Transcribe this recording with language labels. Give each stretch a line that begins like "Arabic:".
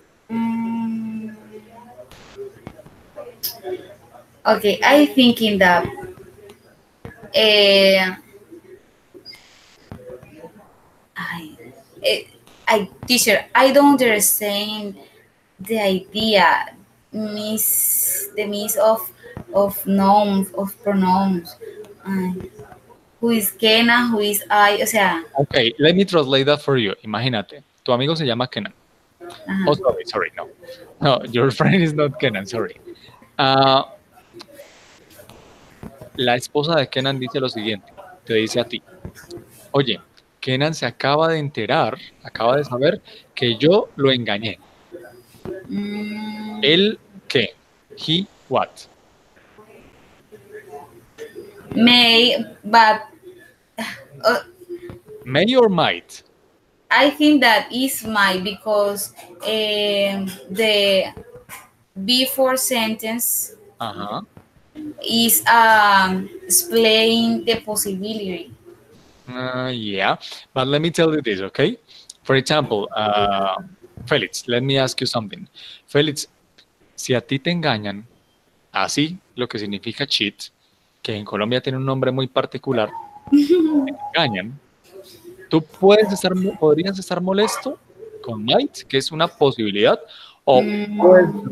English: Mm, okay, I thinking that uh, I, teacher, I don't understand the idea, the miss of nouns, of pronouns. Ay, who is Kena, who is I,
Spanish: o sea,
English: Okay, let me translate that for you.
Spanish: Imagínate, tu amigo se llama Kenan. Oh, ajá.
English: sorry, no. No, your friend is not Kenan, sorry.
Spanish: Ah, la esposa de Kenan dice lo siguiente, te dice a ti, oye, Kenan se acaba de enterar, acaba de saber que yo lo engañé. Mm, ¿Él qué?
English: He what? may, but uh, May or might? I think that is my because the before sentence Uh-huh. is explain the possibility. Yeah, but let me tell you this, okay? For example, Felix, let me ask you something.
Spanish: Felix, si a ti te engañan, así lo que significa cheat, que en Colombia tiene un nombre muy particular, te engañan, tú podrías estar molesto con might, que es una posibilidad, o puedes estar